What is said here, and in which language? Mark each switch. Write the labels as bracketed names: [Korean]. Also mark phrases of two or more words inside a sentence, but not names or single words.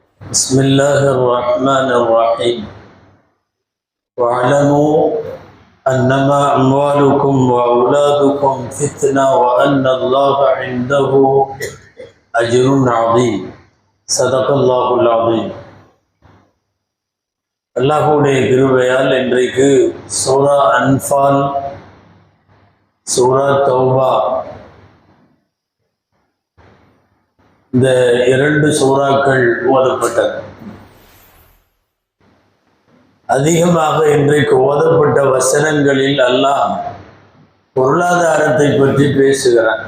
[Arabic] بسم الله الرحمن الرحيم واعلموا أنما أموالكم وأولادكم فتنة وأن الله عنده أجر عظيم صدق الله العظيم. [Tamil] அல்லாஹ்வுடைய கிருபையால் இன்றைக்கு சூரா அன்ஃபால், சூரா தௌபா இந்த இரண்டு சூறாக்கள் ஓதப்பட்டது. அதிகமாக இன்றைக்கு ஓதப்பட்ட வசனங்களில் அல்லாஹ் பொருளாதாரத்தை பற்றி பேசுகிறான்.